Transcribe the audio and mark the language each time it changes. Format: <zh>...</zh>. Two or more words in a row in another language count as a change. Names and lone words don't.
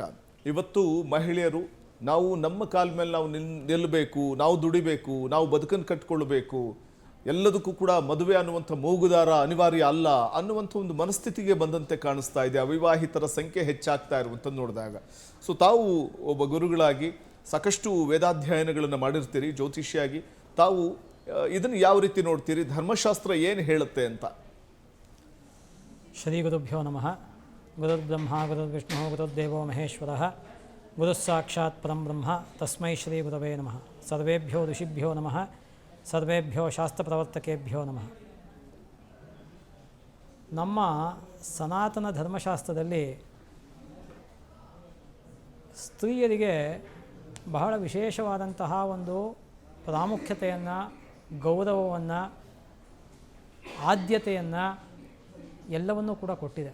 <kn>ಇವತ್ತು ಮಹಿಳೆಯರು ನಾವು ನಮ್ಮ ಕಾಲ ಮೇಲೆ ನಾವು ನಿಲ್ಲಬೇಕು, ನಾವು ದುಡಿಬೇಕು, ನಾವು ಬದುಕನ್ನು ಕಟ್ಕೊಳ್ಬೇಕು, ಎಲ್ಲದಕ್ಕೂ ಕೂಡ ಮದುವೆ ಅನ್ನುವಂಥ ಮೂಗುದಾರ ಅನಿವಾರ್ಯ ಅಲ್ಲ ಅನ್ನುವಂಥ ಒಂದು ಮನಸ್ಥಿತಿಗೆ ಬಂದಂತೆ ಕಾಣಿಸ್ತಾ ಇದೆ ಅವಿವಾಹಿತರ ಸಂಖ್ಯೆ ಹೆಚ್ಚಾಗ್ತಾ ಇರುವಂಥದ್ದು ನೋಡಿದಾಗ. ಸೊ ತಾವು ಒಬ್ಬ ಗುರುಗಳಾಗಿ ಸಾಕಷ್ಟು ವೇದಾಧ್ಯಯನಗಳನ್ನು ಮಾಡಿರ್ತೀರಿ, ಜ್ಯೋತಿಷಿಯಾಗಿ ತಾವು ಇದನ್ನು ಯಾವ ರೀತಿ ನೋಡ್ತೀರಿ? ಧರ್ಮಶಾಸ್ತ್ರ ಏನು ಹೇಳುತ್ತೆ ಅಂತ?</kn> <sa>ಶ್ರೀ ಗುರುಭ್ಯೋ ನಮಃ. ಗುರುರ್ಬ್ರಹ್ಮ ಗುರುರ್ವಿಷ್ಣು ಗುರುರ್ದೇವೋ ಮಹೇಶ್ವರಃ, ಗುರುಸ್ಸಾಕ್ಷಾತ್ ಪರಂ ಬ್ರಹ್ಮ ತಸ್ಮೈ ಶ್ರೀ ಗುರವೇ ನಮಃ. ಸರ್ವೇಭ್ಯೋ ಋಷಿಭ್ಯೋ ನಮಃ, ಸರ್ವೇಭ್ಯೋ ಶಾಸ್ತ್ರಪ್ರವರ್ತಕೇಭ್ಯೋ ನಮಃ.</sa> <kn>ನಮ್ಮ ಸನಾತನ ಧರ್ಮಶಾಸ್ತ್ರದಲ್ಲಿ ಸ್ತ್ರೀಯರಿಗೆ ಬಹಳ ವಿಶೇಷವಾದಂತಹ ಒಂದು ಪ್ರಾಮುಖ್ಯತೆಯನ್ನು, ಗೌರವವನ್ನು, ಆದ್ಯತೆಯನ್ನು ಎಲ್ಲವನ್ನೂ ಕೂಡ ಕೊಟ್ಟಿದೆ.</kn>